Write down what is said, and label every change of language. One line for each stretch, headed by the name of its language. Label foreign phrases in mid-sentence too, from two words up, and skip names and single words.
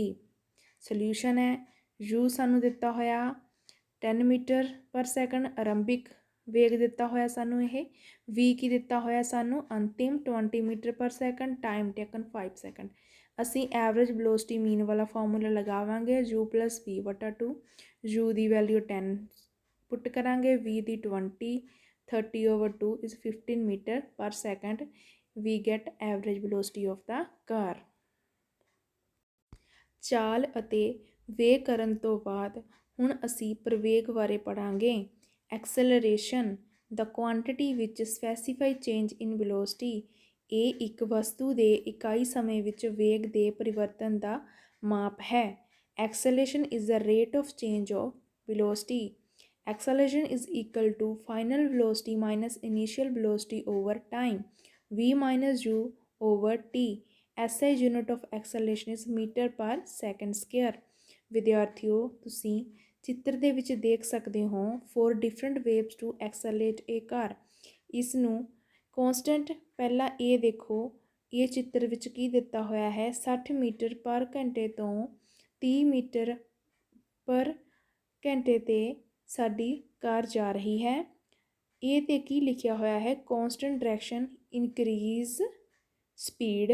Punjabi: ਸੋਲਿਊਸ਼ਨ ਹੈ, u ਸਾਨੂੰ ਦਿੱਤਾ ਹੋਇਆ 10
English: meter per second
Punjabi: ਆਰੰਭਿਕ ਵੇਗ ਦਿੱਤਾ ਹੋਇਆ ਸਾਨੂੰ, ਇਹ v ਕੀ ਦਿੱਤਾ ਹੋਇਆ ਸਾਨੂੰ ਅੰਤਿਮ 20
English: meter per second, time taken 5 second.
Punjabi: ਅਸੀਂ
English: average velocity
Punjabi: ਮੀਨ ਵਾਲਾ ਫਾਰਮੂਲਾ ਲਗਾਵਾਂਗੇ u ਪਲੱਸ v ਵਟਾ 2। u ਦੀ ਵੈਲਿਊ 10 ਪੁੱਟ ਕਰਾਂਗੇ, v ਦੀ 20,
English: 30 over 2 is 15 meter per second। We get average velocity of the car।
Punjabi: ਚਾਲ ਅਤੇ ਵੇਗ ਕਰਨ ਤੋਂ ਬਾਅਦ ਹੁਣ ਅਸੀਂ ਪ੍ਰਵੇਗ ਬਾਰੇ ਪੜਾਂਗੇ।
English: ਐਕਸਲਰੇਸ਼ਨ, the quantity which specify change in velocity।
Punjabi: ਇਹ ਇੱਕ ਵਸਤੂ ਦੇ ਇਕਾਈ ਸਮੇਂ ਵਿੱਚ ਵੇਗ ਦੇ ਪਰਿਵਰਤਨ ਦਾ ਮਾਪ ਹੈ।
English: Acceleration is the rate of change of velocity। Acceleration is equal to final velocity minus initial velocity over time, v minus u over t। SI unit of acceleration is meter per second square।
Punjabi: ਵਿਦਿਆਰਥੀਓ, ਤੁਸੀਂ ਚਿੱਤਰ ਦੇ ਵਿੱਚ ਦੇਖ ਸਕਦੇ ਹੋ
English: 4 different ways to accelerate a car।
Punjabi: ਇਸ ਨੂੰ ਕੌਂਸਟੈਂਟ, ਪਹਿਲਾਂ ਇਹ ਦੇਖੋ ਇਹ ਚਿੱਤਰ ਵਿੱਚ ਕੀ ਦਿੱਤਾ ਹੋਇਆ ਹੈ, 60 ਮੀਟਰ ਪਰ ਘੰਟੇ ਤੋਂ 30 ਮੀਟਰ ਪਰ ਘੰਟੇ 'ਤੇ ਸਾਡੀ ਕਾਰ ਜਾ ਰਹੀ ਹੈ। ਇਹ 'ਤੇ ਕੀ ਲਿਖਿਆ ਹੋਇਆ ਹੈ,
English: constant direction increase speed.